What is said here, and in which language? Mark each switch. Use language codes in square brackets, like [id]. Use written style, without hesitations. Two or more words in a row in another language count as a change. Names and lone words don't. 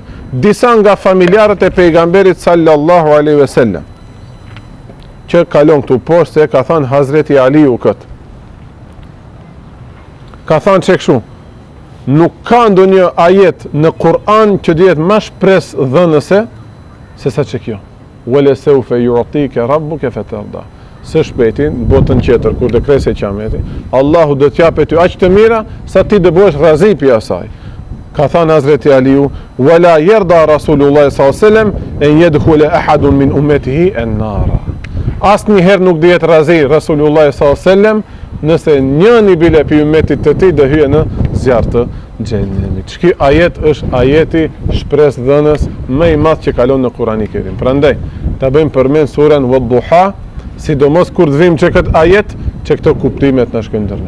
[sq] Disa nga familjarët e pejgamberit [ar] صلى الله عليه وسلم [sq] që kalon këtu poshtë, se ka thënë Hazreti Aliu këtë. Ka thënë që kështu, nuk ka ndonjë ajet në Kur'an që dihet më shpres dhënëse se sa që kjo. [ar] ولسوف يعطيك ربك فترضى. [sq] Së shpejti në botën tjetër kur të kresë qameti, Allahu do të japë ty aq të mira sa ti do bëhesh razi pi asaj. Ka thënë Hazreti Aliu, [ar] ولا يرضى رسول الله صلى الله عليه وسلم أن يدخل أحد من أمته النار. [sq] Asnjëherë nuk dihet razi [ar] رسول الله صلى الله عليه وسلم [sq] nëse njëni bile pi ummetit të tij do hyjë në zjarr të xhenemit. Ky ajet është ajeti shpresë dhënës më i madh që kalon në Kur'anin e Kerim. Prandaj ta bëjmë përmend surën Wadduha, sidomos kur të vim që këtë ajet që këto kuptimet në shkëndërne.